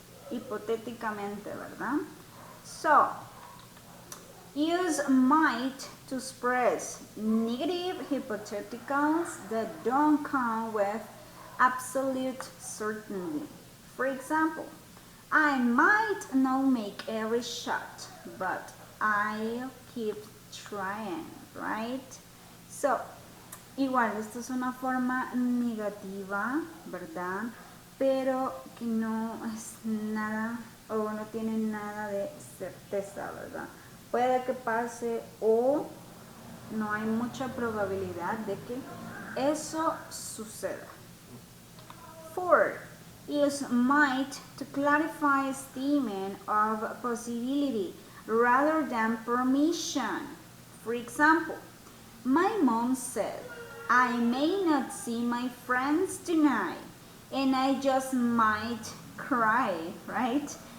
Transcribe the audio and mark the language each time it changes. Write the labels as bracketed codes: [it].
[es] Hipotéticamente, ¿verdad? [en] So, use might to express negative hypotheticals that don't come with absolute certainty. For example, I might not make every shot, but I'll keep trying, right? [es] So, igual, esto es una forma negativa, ¿verdad? Pero que no es nada o no tiene nada de certeza, ¿verdad? Puede que pase o no hay mucha probabilidad de que eso suceda. [en] 4. Use might to clarify a statement of possibility rather than permission. For example, my mom said, I may not see my friends tonight, and I just might cry, right?